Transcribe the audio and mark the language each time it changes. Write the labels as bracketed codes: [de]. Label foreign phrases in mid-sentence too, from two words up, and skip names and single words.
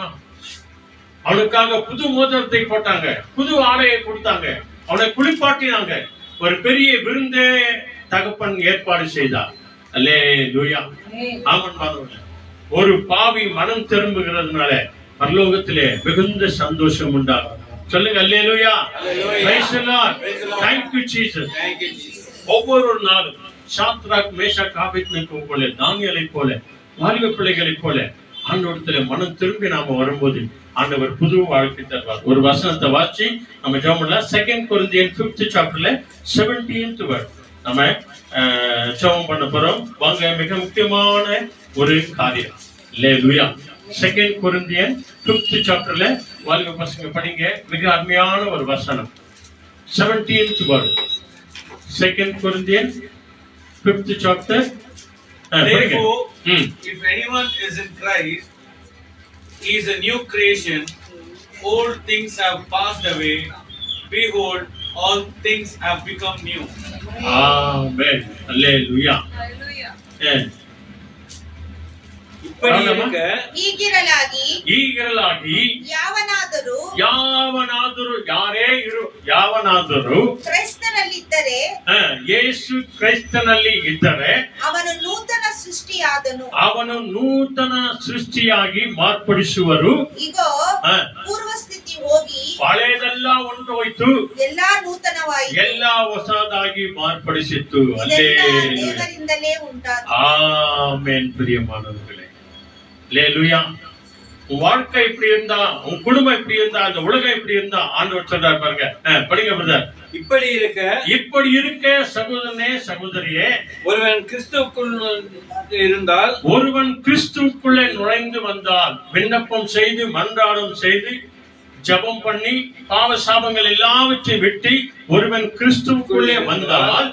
[ta] அவனுக்காக புது மோதிரத்தை போட்டாங்க, புது ஆடையை கொடுத்தாங்க, அவனை குளிப்பாட்டினாங்க. ஒரு பெரிய விருந்தே தகப்பன் ஏற்பாடு செய்தார். அல்லேலூயா. ஆமென் பாருங்க. ஒரு பாவி மனம் திரும்புகிறதுனால பரலோகத்திலே மிகுந்த சந்தோஷம் உண்டாகும். சொல்லுங்க அல்லேலூயா. [en] Praise the Lord. Thank you Jesus. [ta] ஒவ்வொரு நாளும் சாத்ராக் மேஷாக் ஆபேத்நேகோ போல, தானியேலை போல, வாலிப பிள்ளைகளை போல ஆண்டவரிடத்திலே மனம் திரும்பி நாம வரும்போது ஆண்டவர் புது வாழ்க்கை தருவார். ஒரு வசனத்தை வாசி நம்ம ஜெபம் பண்ணலாம். [en] 2 Corinthians 5th chapterல 17th verse [ta] நம்ம ஜெபம் பண்ண போறோம். வாங்க, மிக முக்கியமான ஒரு காரியம். அல்லேலூயா. [en] 2 Corinthians 5th chapterல [ta] வாலிப பசங்க படிங்க, மிக அருமையான ஒரு வசனம். [en] 17th verse 2 Corinthians 5th chapter. Therefore, if anyone is in Christ, he is a new creation. Old things have passed away. Behold, all things have become new. Amen. Hallelujah. [ta] இப்படி இருக்க [kn] ಈಗಿರಲಾಗಿ ಯಾವನಾದರೂ ಯಾವನಾದರೂ ಕ್ರೈಸ್ತನಲ್ಲಿದ್ದರೆ ಯೇಸು ಕ್ರೈಸ್ತನಲ್ಲಿ ಇದ್ದರೆ ಅವನು ನೂತನ ಸೃಷ್ಟಿಯಾಗಿ ಮಾರ್ಪಡಿಸುವರು. ಇಗೋ ಪೂರ್ವ ಸ್ಥಿತಿ ಹೋಗಿ ಹಳೆದೆಲ್ಲ ಹೊಂಟೋಯ್ತು, ಎಲ್ಲಾ ನೂತನವಾಯಿತು, ಎಲ್ಲ ಹೊಸದಾಗಿ ಮಾರ್ಪಡಿಸಿತ್ತು. ದೇವರಿಂದಲೇ ಉಂಟಾದ. [ta] ஆமென். பிரியமானவர்களே, அல்லேலூயா. உன் வாழ்க்கை இப்படி இருந்தா, உன் குடும்பம் இப்படி இருந்தா, இந்த உலகம் இப்படி இருந்தா ஆண்டவர் சொல்றார் பாருங்க. படிங்க பிரதர். இப்படி இருக்க சகோதரனே, சகோதரியே, ஒருவன் கிறிஸ்துவுக்குள்ளே நுழைந்து வந்தால், விண்ணப்பம் செய்து மன்றாடம் செய்து ஜெபம் பண்ணி பாவ சாபங்கள் எல்லாவற்றையும் விட்டு ஒருவன் கிறிஸ்துவுக்குள்ளே வந்தால்